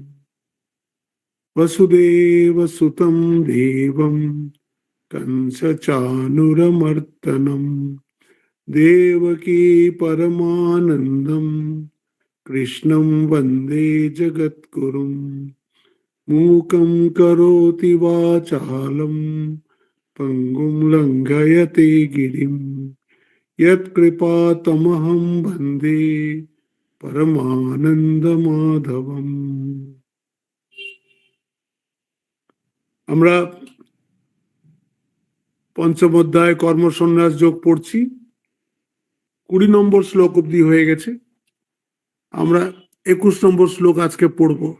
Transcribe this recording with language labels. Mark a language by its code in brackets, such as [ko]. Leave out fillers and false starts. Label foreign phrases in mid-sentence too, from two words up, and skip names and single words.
[sa] वसुदेवसुतं देवं कंसचाणूरमर्दनं देवकी परमानन्दं कृष्णं वन्दे जगद्गुरुं मूकं करोति वाचालं पङ्गुं लङ्घयते गिरिं यत्कृपातमहं वन्दे परमानन्दमाधवम्। [bn] আমরা পঞ্চম অধ্যায় কর্মসন্ন্যাস যোগ পড়ছি। 20 নম্বর শ্লোক অবধি হয়ে গেছে। আমরা 21 নম্বর শ্লোক আজকে পড়ব।